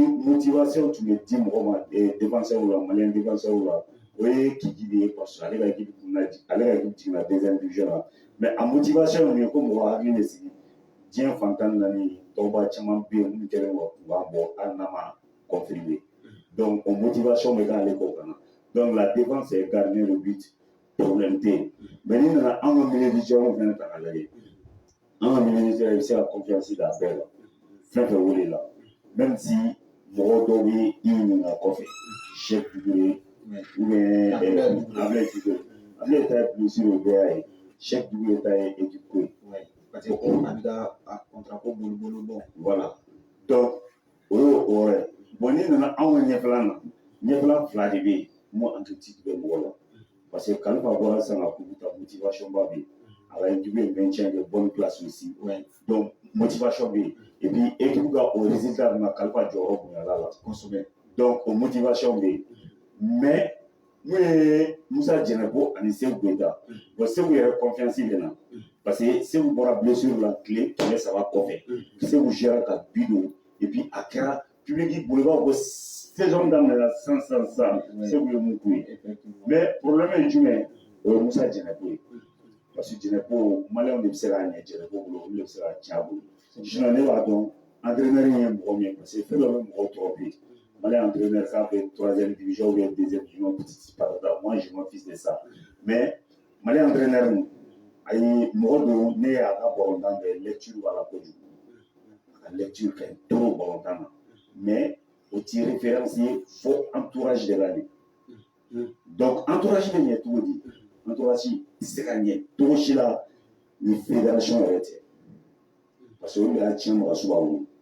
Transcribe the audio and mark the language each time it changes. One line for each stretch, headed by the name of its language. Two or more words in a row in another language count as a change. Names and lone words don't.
Bambara: motivation tun bɛ di mɔgɔ ma défenseur la maliyɛn défenseur la o ye Kiki de ye
French: parce que
Bambara: ale ka équipe jiginna
French: 2e division
Bambara: la mais a motivation ye ko mɔgɔ hakili bɛ sigi diɲɛ fantan naani tɔgɔba caman bɛ yen minnu kɛlen don ka bɔ hali n'a ma confirmer donc o motivation bɛ k'ale kɔ ka na
French: donc la défense est gardien de but problème
Bambara: tɛ yen mais n'i nana an ka
French: milieu de terrain
Bambara: fɛnɛ ta k'a lajɛ an ka
French: milieu de terrain
Bambara: i bɛ se ka confiance da bɛɛ la fɛn fɛn wele la
French: même si
Bambara: mɔgɔ dɔw bɛ i ɲininka kɔfɛ Cheikh Doucouré
French: ou bien
Bambara: Ablaye Diko Ablaye ta ye blessure o bɛɛ y'a ye Cheikh Doucouré ta ye équipe ko ye
French: parce que
Bambara: a bɛ ka contrat ko boli boli bɔ
French: voilà donc
Bambara: o ye o yɔrɔ ye anw ka ɲɛfɛlan fila de bɛ yen mun entretien bɛ mɔgɔ la
French: parce que
Bambara: Kalifa bɔra sisan ka kubu ta motivation ba bɛ yen a la
French: équipe est maintien de bonne place aussi donc motivation
Bambara: bɛ yen
French: et puis équipe
Bambara: ka o résultat bɛ na Kalifa jɔyɔrɔ bonyala la kosɛbɛ donc o motivation bɛ yen mais mun ye Musa Jɛnɛko ani Seku Goyita bon Seku yɛrɛ confiance bɛ na parce que Seku bɔra blessure la tile 300 kɔfɛ Seku gère ka bi don
French: et puis
Bambara: a kɛra public bolo i b'a fɔ ko saison daminɛna sisan Seku ye mun k'u ye
French: mais problème
Bambara: ye jumɛn o ye Musa Jɛnɛko ye parce que Jɛnɛko maliyɛnw de bɛ se k'a ɲɛ Jɛnɛko bolo olu de bɛ se k'a tiɲɛ a bolo sinon ne b'a dɔn entraîneur ye mɔgɔ min ye
French: parce que
Bambara: fɛn dɔ bɛ mɔgɔw tɔɔrɔ bi
French: malien entraîneur
Bambara: k'a
French: fait 3e division ou bien 2e division petit par moi je m'en fiche de ça mais malien entraîneur
Bambara: a ye mɔgɔ don ne y'a ka balontan bɛɛ lecture b'a la kojugu a ka lecture ka ɲi trop balontan na mais o ti référence ye fo
French: entourage de la de donc entourage
Bambara: bɛ ɲɛ cogo di entourage tɛ se ka ɲɛ cogo si la ni fédération yɛrɛ tɛ
French: parce que
Bambara: olu de y'a tiɲɛ mɔgɔ suba bolo